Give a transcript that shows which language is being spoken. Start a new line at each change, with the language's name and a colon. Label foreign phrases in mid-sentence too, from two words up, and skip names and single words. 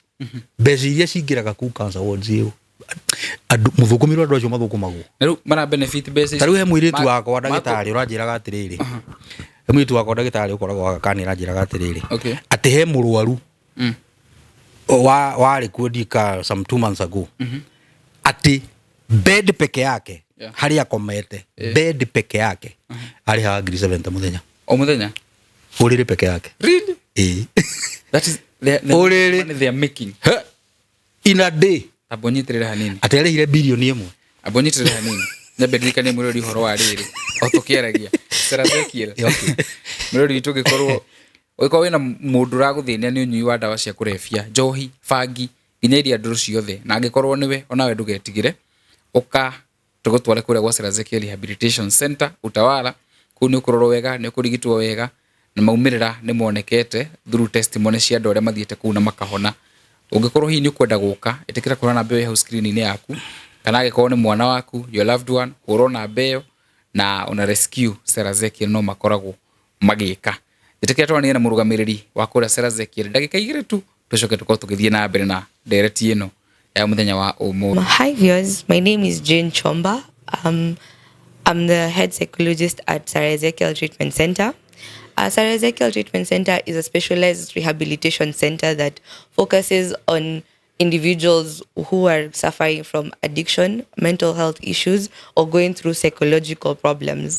Kikuyu: Mbeca iria cingĩraga kuu
English: cancer wards
Kikuyu: ĩyo andũ mũthũkũmĩrwo andũ acio mathũkũmagwo. Rĩu mara
English: benefit basis.
Kikuyu: Ta rĩu he mũirĩtu wakwa ndagĩtarĩ ũranjĩraga atĩrĩrĩ. He mũirĩtu wakwa ndagĩtarĩ ũkoragwo agakani aranjĩraga atĩrĩrĩ. Atĩ he mũrwaru warĩ kuo ndika
English: some 2 months ago.
Kikuyu: Ati bed peke yake harĩa akomete bed peke yake arĩ ha ngiri 70 muthenya. O muthenya ũrĩrĩ peke yake.
English: Really? That is the money they are making in a day.
Kikuyu: Abonyitirĩra hanini. Aterĩhire bilioni 1. Abonyitirĩra hanini. Nĩbedika nĩ mũrori horo wa rĩrĩ. O tũkĩaragia. Serazekiel. Mũrori witũ gĩkorwo oiko wena mũndũ ũragũthĩnia nĩ ũnyui wa ndawa cia kũrebia njohi bangi nginya iria ndũrũ ciothe na angĩkorwo nĩwe onawe ndũgetigĩre ũka tũgũtware kũrĩa gwa Serazekiel Rehabilitation Center Utawala. Kũu nĩ ũkũrorwo wega nĩ ũkũrigitwo wega na maumĩrĩra nĩ monekete
English: through testimony
Kikuyu: cia andũ arĩa mathiĩte kũu na makahona. Ũngĩkorwo hihi nĩ ũkwenda gũka ĩtĩkĩra kũrora namba ĩyo hau screen-inĩ yaku kana angĩkorwo nĩ mwana waku
English: your loved one
Kikuyu: hũrwo namba ĩyo na ona rescue Serazekiel no makoragwo magĩka. Ĩtĩkĩra twarania na mũrũgamĩrĩri wa kũrĩa Serazekiel ndagĩka 2 tu tũcoke tũkorwo tũgĩthiĩ na mbere na ndereti ĩno ya mũthenya wa ũmũthĩ.
English: Hi viewers, my name is Jane Chomba. I'm the head psychologist at Serazekiel Treatment Center. Serazekiel Treatment Center is a specialized rehabilitation center that focuses on individuals who are suffering from addiction, mental health issues, or going through psychological problems.